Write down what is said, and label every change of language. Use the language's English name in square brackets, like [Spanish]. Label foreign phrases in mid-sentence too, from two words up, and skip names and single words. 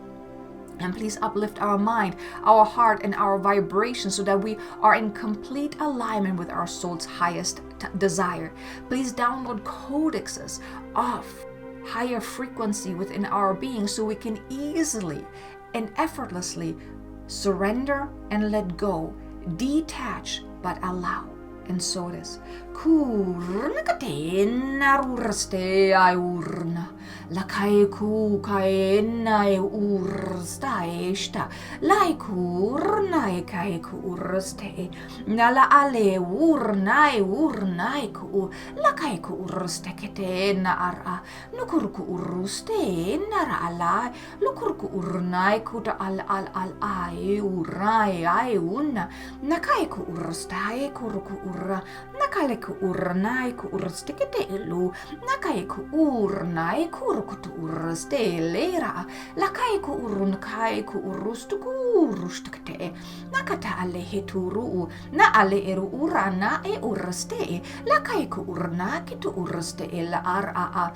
[English] And please uplift our mind, our heart, and our vibration so that we are in complete alignment with our soul's highest desire. Please download codexes of higher frequency within our being so we can easily and effortlessly surrender and let go, detach but allow. And so it is. Kurna katena urste ay urna. Lakai ku kaena ay ursta esta. Lai kurna kai ku urste. Nala ale urna ku. Lakai ku urste ketena ara. Nukur ku urste nara ala. Lukur ku urna ku ta al ay urai ay unna. Nakai ku ursta ay kur ku urra, nakale ku urnai ku urstikete elu, nakai ku urnai kurukutu urstelera, lakai ku urunkai ku urustuku urustikete, nakata ale heturu, na ale eru urana e urste, lakai ku urna kitu urste el a.